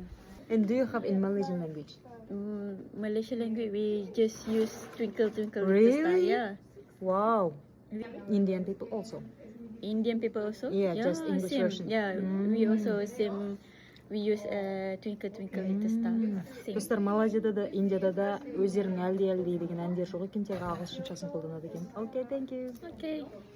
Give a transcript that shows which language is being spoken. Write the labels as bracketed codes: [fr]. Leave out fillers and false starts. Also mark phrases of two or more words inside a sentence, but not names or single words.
[en] And do you have in Malaysian language? Malaysian language, we just use twinkle twinkle Really? little star. Yeah. Wow. Indian people also. Indian people also. Yeah, just English same. version. Yeah, we also same. We use twinkle twinkle little star. Same. [kk] Достар, Малайзияда да, Индияда да өздерінің әлди әлди деген әндер жоқ екен, тек ағылшыншасын қолданады екен. [en] Okay, thank you. Okay.